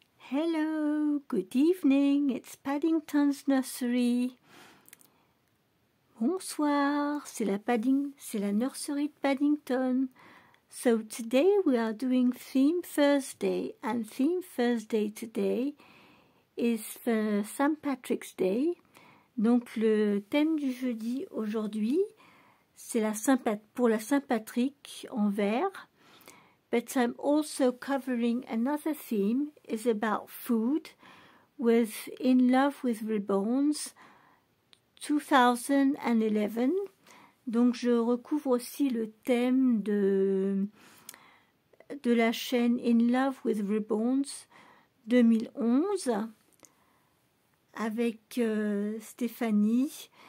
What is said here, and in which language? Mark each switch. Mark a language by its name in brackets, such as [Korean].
[English] Hello, good evening, it's Paddington's Nursery. [French] Bonsoir, c'est la nursery de Paddington. [English] So today we are doing Theme Thursday, and Theme Thursday today is for St. Patrick's Day. [French] Donc le thème du jeudi aujourd'hui, c'est pour la Saint-Patrick en vert. [English] But I'm also covering another theme, is about food, with In Love with Ribbons 2011. [French] Donc je recouvre aussi le thème de la chaîne In Love with Ribbons 2011 avec Stéphanie.